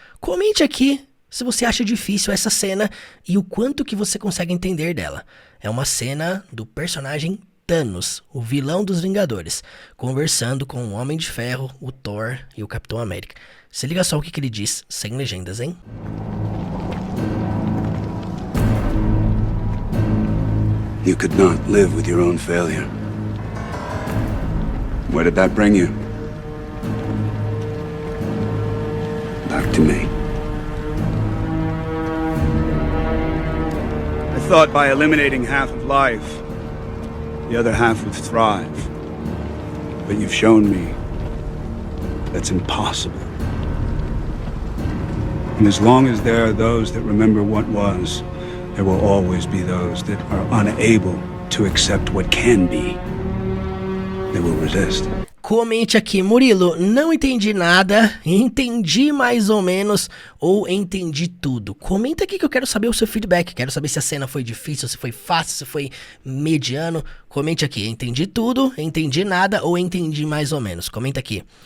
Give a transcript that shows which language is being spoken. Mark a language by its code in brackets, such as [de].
[pt] Comente aqui se você acha difícil essa cena e o quanto que você consegue entender dela. É uma cena do personagem Thanos, o vilão dos Vingadores, conversando com o Homem de Ferro, o Thor e o Capitão América. Se liga só o que ele diz, sem legendas, hein? [en] You could not live with your own failure. Where did that bring you? Back to me. I thought by eliminating half of life, the other half would thrive. But you've shown me that's impossible. And as long as there are those that remember what was, there will always be those that are unable to accept what can be. They will resist. [pt] Comente aqui, Murilo, não entendi nada, entendi mais ou menos, ou entendi tudo. Comenta aqui que eu quero saber o seu feedback, quero saber se a cena foi difícil, se foi fácil, se foi mediano. Comente aqui, entendi tudo, entendi nada ou entendi mais ou menos. Comenta aqui.